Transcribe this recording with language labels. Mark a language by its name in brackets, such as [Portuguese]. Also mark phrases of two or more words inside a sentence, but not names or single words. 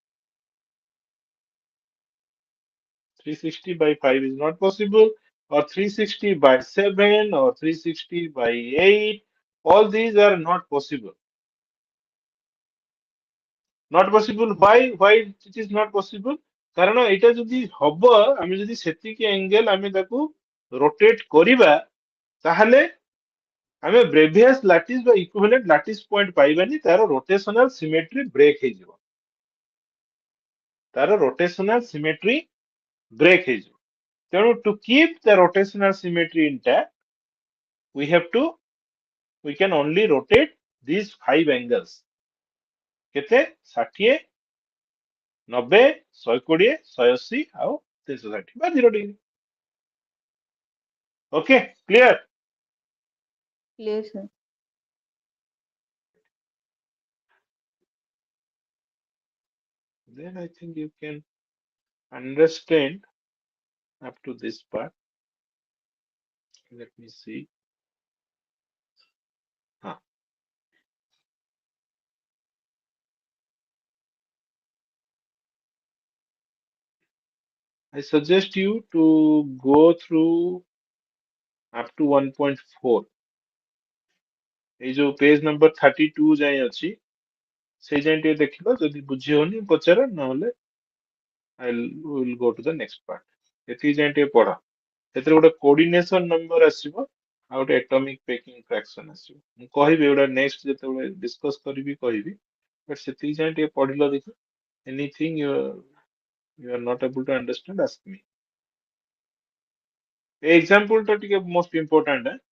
[English] 360 by 5 is not possible, or 360 by 7, or 360 by 8. All these are not possible. Not possible. Why? Why it is not possible? [Odia] କାରଣ ଏଇଟା ଯଦି ହବ, ଆମେ ଯଦି ସେତିକି angle ଆମେ ତାକୁ rotate କରିବା, ତାହେଲେ ଆମେ [English] previous lattice [Odia] ବା [English] equivalent lattice point [Odia] ପାଇବାନି, ତାର [English] rotational symmetry break [Odia] ହେଇଯିବ। ତାର [English] rotational symmetry break [Odia] ହେଇଯିବ। [English] ତେଣୁ to keep the rotational symmetry intact, we can only rotate these 5 angles। [Odia] କେତେ? 60, 90, 120, 180 ଆଉ 360 ବା 0 degree। [English] Okay, clear? Clear, sir. Then I think you can understand up to this part. Let me see. Huh. I suggest you to go through up to 1.4. [Odia] এই ଯୋଉ [English] page number [Odia] 32 ଯାଏ ଅଛି, ସେଇ ଯାଏ ଟିକେ ଦେଖିବ, ଯଦି ବୁଝି ହଉନି ପଚାର, ନହେଲେ [English] will go to the next part। [Odia] ଏତିକି ଯାଏ ଟିକେ ପଢ। ସେଥିରେ ଗୋଟେ [English] coordination number [Odia] ଆସିବ, ଆଉ ଗୋଟେ [English] atomic packing fraction [Odia] ଆସିବ। ମୁଁ କହିବି ଏଗୁଡ଼ା next ଯେତେବେଳେ discuss କରିବି କହିବି, but ସେତିକି ଯାଏ ଟିକେ ପଢିଲ ଦେଖି। [English] Anything you are not able to understand, ask me। [Odia] ଏ example ଟା ଟିକେ [English] most important।